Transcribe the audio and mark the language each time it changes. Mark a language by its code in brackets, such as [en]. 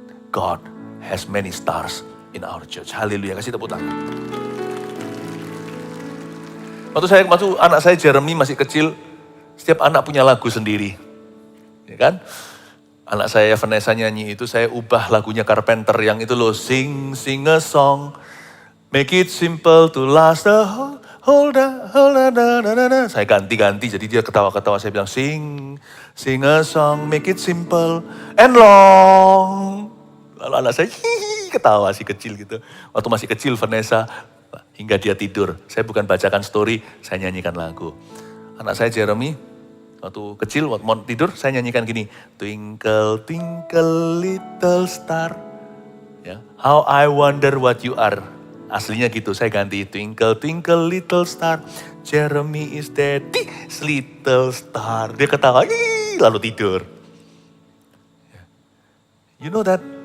[en] God has many stars in our church. [id] Haleluya, kasih tepuk tangan. Waktu anak saya Jeremy masih kecil, setiap anak punya lagu sendiri. Ya kan? Anak saya Vanessa nyanyi itu, saya ubah lagunya Carpenter yang itu loh. [en] Sing a song, make it simple to last the whole day. [id] Saya ganti-ganti, jadi dia ketawa-ketawa. Saya bilang [en] sing a song, make it simple and long. [id] Lalu anak saya ketawa si kecil gitu. Waktu masih kecil Vanessa, hingga dia tidur. Saya bukan bacakan story, saya nyanyikan lagu. Anak saya Jeremy, waktu kecil, waktu mau tidur, saya nyanyikan gini. [en] Twinkle, twinkle, little star. Ya, how I wonder what you are. [id] Aslinya gitu, saya ganti. [en] Twinkle, twinkle, little star. Jeremy is daddy's little star. [id] Dia ketawa, lalu tidur. [en] You know that?